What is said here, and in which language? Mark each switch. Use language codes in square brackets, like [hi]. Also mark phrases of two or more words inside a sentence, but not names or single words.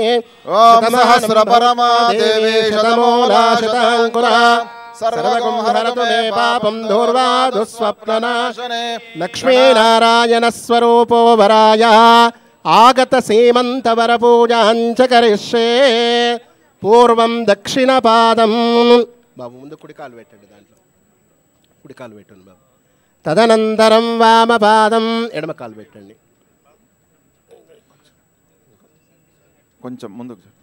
[sa] ओम सहस्रपरमा देवी शतमूला शताङ्कुरा सर्वगुं हरतु मे पापं दूर्वादुःस्वप्ननाशने लक्ष्मीनारायणस्वरूपो वराय आगत सीमन्तवरपूजां च करिष्ये [te] పూర్వం దక్షిణ పాదం బాబు ముందు కుడికాలు పెట్టండి దాంట్లో కుడికాలు పెట్టండి బాబు తదనంతరం వామపాదం ఎడమ కాలు పెట్టండి కొంచెం ముందుకు